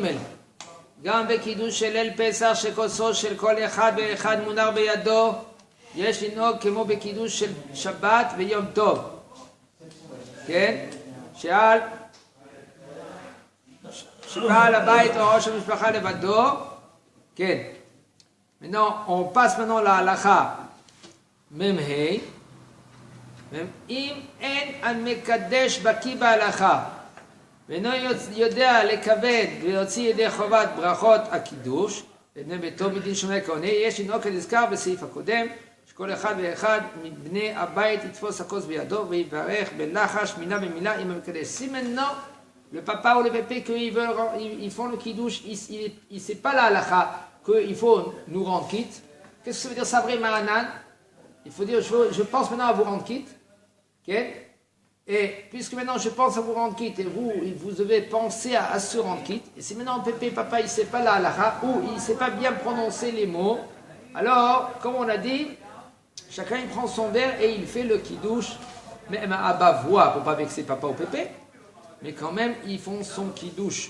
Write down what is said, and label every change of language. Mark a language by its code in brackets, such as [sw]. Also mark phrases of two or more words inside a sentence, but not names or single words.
[he] גם בקידוש של ליל פסח שכוסו של כל אחד ואחד מונח בידו, יש לנהוג כמו בקידוש של שבת ויום טוב. כן? שבעל הבית או ראש המשפחה לבדו. כן. [fr] On passe maintenant [he] להלכה מ"ה. אם אין המקדש בקיא בהלכה ואינו יודע לכבד ויוציא ידי חובת ברכות הקידוש לבני ביתו מדין שומר כהונה, יש לנהוג כנזכר בסעיף הקודם, שכל אחד ואחד מבני הבית יתפוס הכוס בידו ויברך בלחש מילה במילה עם המקדש. [fr] Si maintenant le papa ou le pépé qu'ils font le kiddush, il sait pas la halakha qu'il faut nous rendre quitte. Qu'est-ce que ça veut dire ça vrai Maranan? Il faut dire je pense maintenant à vous rendre quitte. Okay? Et puisque maintenant je pense à vous rendre quitte et vous devez penser à se rendre quitte, et si maintenant pépé, papa il ne sait pas la halakha ou il ne sait pas bien prononcer les mots, alors comme on a dit, chacun il prend son verre et il fait le kiddush, même à bas voix pour ne pas vexer papa ou pépé, mais quand même ils font son kiddush.